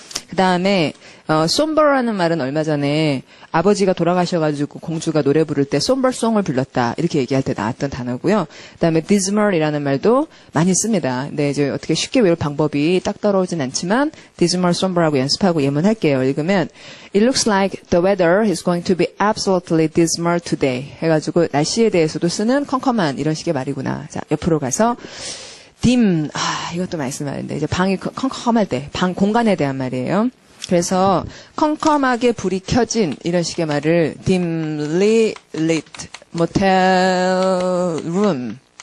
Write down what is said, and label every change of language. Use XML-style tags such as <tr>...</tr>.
<ko>그 다음에 somber라는 말은 얼마 전에 아버지가 돌아가셔가지고 공주가 노래 부를 때 somber송을 불렀다 이렇게 얘기할 때 나왔던 단어고요. 그 다음에 dismal이라는 말도 많이 씁니다. 근데 이제 어떻게 쉽게 외울 방법이 딱 떨어오진 않지만 dismal, somber하고 연습하고 예문할게요.</ko> <en>읽으면 It looks like the weather is going to be absolutely dismal today</en> <ko>해가지고 날씨에 대해서도 쓰는 컴컴한 이런 식의 말이구나. 자, 옆으로 가서 dim, 이것도 많이 쓰는 말인데, 이제 방이 컴컴할 때, 방 공간에 대한 말이에요. 그래서 컴컴하게 불이 켜진 이런 식의 말을 dimly lit motel room.</ko>